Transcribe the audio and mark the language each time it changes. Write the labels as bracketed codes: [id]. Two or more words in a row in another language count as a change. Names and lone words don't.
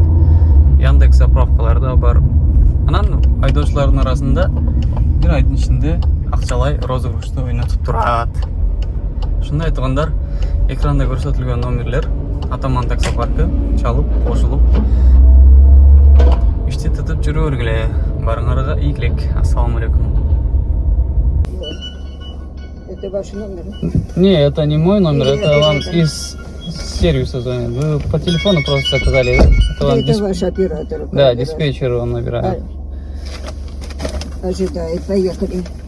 [ky] Яндекс заправкалар да бар. Анан айдоочулардын арасында бир айдын ичинде акчалай розыгрышты ойнотуп турат. Ушундай айткандар, экранда көрсөтүлгөн номерлер Атаман таксопаркы чалып, кошулуп ишти тутуп жүрө бергиле. Барыңарга ийгилик. [ar] السلام عليكم. [ru] Это ваш номер? Не, это не мой номер, это вам из сервиса звонят. Вы по телефону просто заказали, да? Это вам Это ваш оператор. Да, диспетчер он набирает. Ожидает. Поехали.